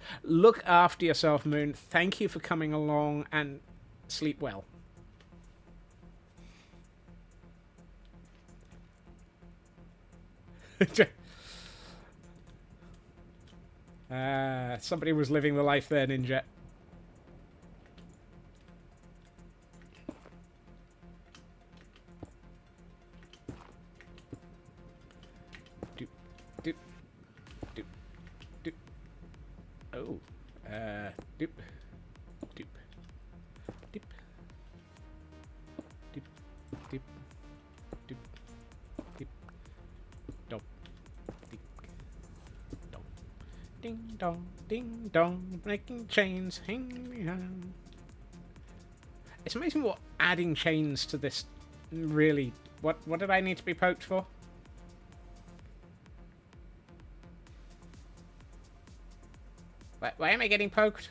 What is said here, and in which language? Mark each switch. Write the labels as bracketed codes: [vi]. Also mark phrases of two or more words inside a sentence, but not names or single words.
[en] Look after yourself, Moon. Thank you for coming along, and sleep well. Somebody was living the life there, Ninja. Oh, doop, doop, doop, doop, doop, doop, doop, dong, ding, dong, ding dong. Ding dong, making chains. It's amazing what adding chains to this really... What did I need to be poked for? Why am I getting poked?